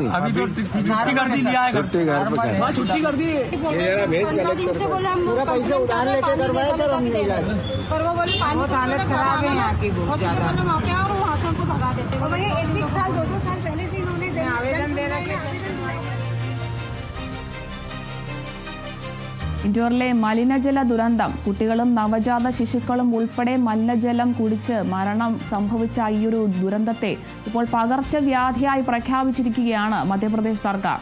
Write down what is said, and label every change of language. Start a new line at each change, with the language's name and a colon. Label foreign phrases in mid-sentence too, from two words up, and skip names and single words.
Hindi: अभी तो छुट्टी कर दी, लिया है छुट्टी घर पे छुट्टी कर दी। पूरा पैसे उधार लेके करवाए सर हमने इलाज, पर वो बोले पानी हालत खराब है यहाँ की बहुत ज्यादा। और वहाँ से हमको भगा देते हैं। भैया 1 साल 2 साल पहले से इन्होंने आवेदन देना के
Malayalam: ഇൻഡോറിലെ മലിനജല ദുരന്തം, കുട്ടികളും നവജാത ശിശുക്കളും ഉൾപ്പെടെ മലിനജലം കുടിച്ച് മരണം സംഭവിച്ച ഈയൊരു ദുരന്തത്തെ ഇപ്പോൾ പകർച്ചവ്യാധിയായി പ്രഖ്യാപിച്ചിരിക്കുകയാണ് മധ്യപ്രദേശ് സർക്കാർ.